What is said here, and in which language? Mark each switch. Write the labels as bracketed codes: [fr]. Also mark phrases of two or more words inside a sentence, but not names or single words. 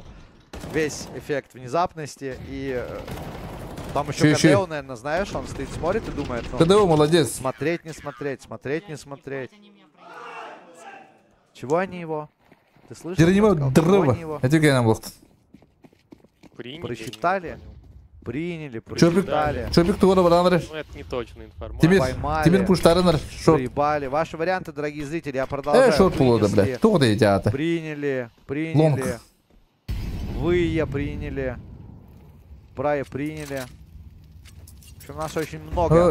[ru] Весь эффект внезапности. И там еще КДО, наверное, знаешь, он стоит, смотрит и думает, ну, КДО молодец. Смотреть, не смотреть, смотреть, не смотреть. Чего они его? Ты слышишь? Дрова. Это как нам было? Просчитали? Приняли, просчитали. Чопик тура варанры. Ну, это не точная информация. Тебе пуштарынры. Проебали. Ваши варианты, дорогие зрители, я продолжаю. Шорт пулода, бля. Кто ты идиоты? Приняли. Вы приняли. Брая приняли. В общем, нас очень много.